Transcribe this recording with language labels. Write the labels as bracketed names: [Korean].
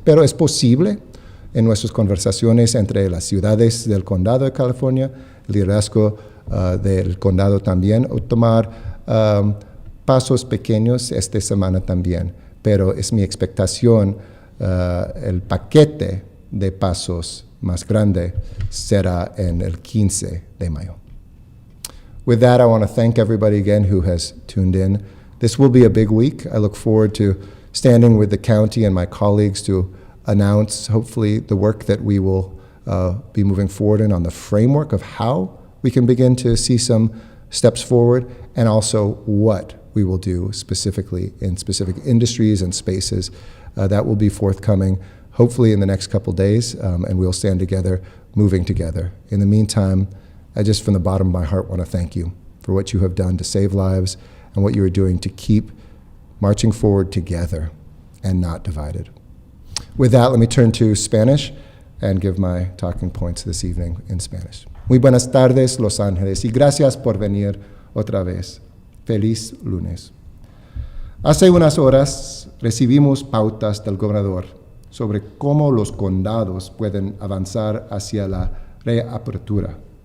[Spanish] Pero es posible en nuestras conversaciones entre las ciudades del condado de California, el liderazgo del condado también, o tomar pasos pequeños esta semana también. Pero es mi expectación, el paquete de pasos más grande será en el 15 de mayo. [English] With that, I want to thank everybody again who has tuned in. This will be a big week. I look forward to standing with the county and my colleagues to announce, hopefully, the work that we will be moving forward in on the framework of how we can begin to see some steps forward, and also what we will do specifically in specific industries and spaces. That will be forthcoming, hopefully in the next couple days, and we'll stand together, moving together. In the meantime, I just from the bottom of my heart want to thank you for what you have done to save lives and what you are doing to keep marching forward together and not divided. With that, let me turn to Spanish and give my talking points this evening in Spanish. [Spanish] Muy buenas tardes, Los Ángeles, y gracias por venir otra vez. Feliz lunes. Hace unas horas recibimos pautas del gobernador sobre cómo los condados pueden avanzar hacia la reapertura.